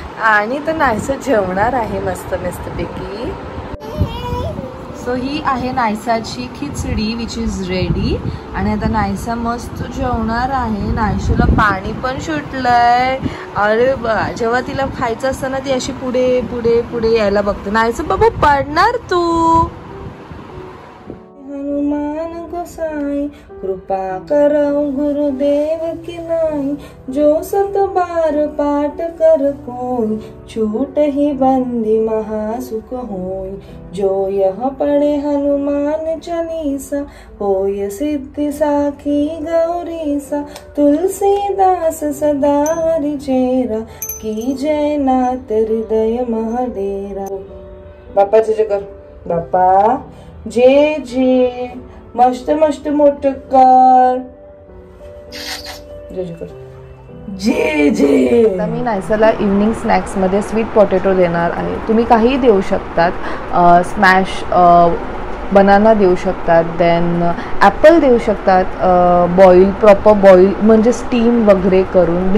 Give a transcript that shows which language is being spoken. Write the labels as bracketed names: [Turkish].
[Marathi] आणि तर नायसा जेवणार आहे मस्त मस्तपैकी. सो ही आहे नायसाची खिचडी [English] Which is ready. [Marathi] आणि आता नायसा मस्त जेवणार आहे. नायशूला पाणी पण सुटलंय. अरे बा, जेव्हा तिला खायचं असतं ना ती अशी पुढे पुढे पुढे यायला बघते. नायसा बाबा पडणार तू. [Awadhi] हनुमान गोसाई कृपा करो गुरुदेव की नाई, जो 7 बार पाठ कर कोई, छूट ही बंदी महासुख होई, जो यह पढ़े हनुमान चालीसा, होय सिद्धि साखी गौरीसा, तुलसीदास सदा हरि चेरा, की जय नाथ हृदय महाडेरा. [Marathi] बाप्पा जय कर, बाप्पा जे जे मस्त मस्त मोठं कर, जे जे कर, जे जे. आता मी नायसाला इव्हनिंग स्नॅक्समध्ये स्वीट पोटॅटो देणार आहे. तुम्ही काहीही देऊ शकतात. स्मॅश बनाना देऊ शकतात, देन ॲपल देऊ शकतात, बॉईल प्रॉपर बॉईल म्हणजे स्टीम वगैरे करून.